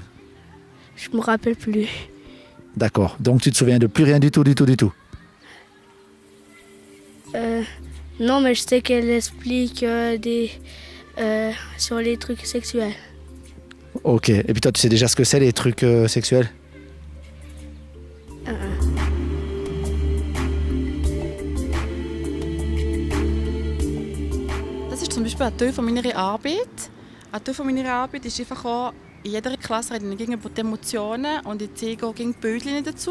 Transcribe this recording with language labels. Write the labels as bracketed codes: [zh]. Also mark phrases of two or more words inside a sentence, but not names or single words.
[fr] Je me rappelle plus. D'accord, donc tu te souviens de plus rien du tout? Non, mais je sais qu'elle explique sur les trucs sexuels. Ok, et puis toi tu sais déjà ce que c'est les trucs sexuels? [de] Das ist zum Beispiel ein Teil von meiner Arbeit. Ein Teil von meiner Arbeit ist einfach auch, in jeder Klasse reden wir gegen die Emotionen und ich zeige auch gegen die Bildchen dazu.